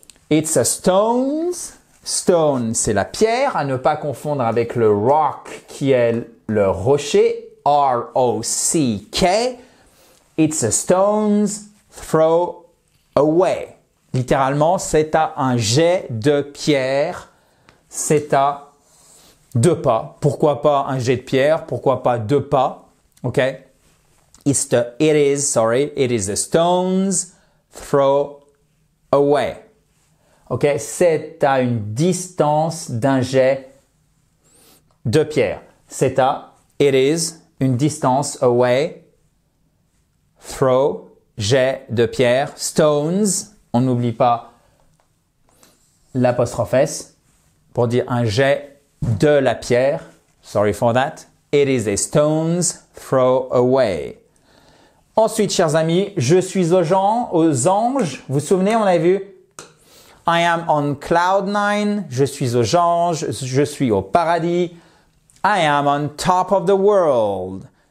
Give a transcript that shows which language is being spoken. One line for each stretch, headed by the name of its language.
English: It's a stones.
French: Stone, c'est la pierre, à ne pas confondre avec le rock qui est le rocher, R-O-C-K.
English: It's a stone's throw away.
French: Littéralement, c'est à un jet de pierre. C'est à deux pas. Pourquoi pas un jet de pierre? Pourquoi pas deux pas? OK?
English: It is a stone's throw away. OK?
French: C'est à une distance d'un jet de pierre. C'est à, it is, une distance away, throw, jet de pierre, stones, on n'oublie pas l'apostrophe S pour dire un jet de la pierre.
English: Sorry for that. It is a stone's throw away.
French: Ensuite, chers amis, je suis aux anges. Vous vous souvenez, on avait vu
English: I am on cloud nine.
French: Je suis aux anges. Je suis au paradis.
English: I am on top of the world.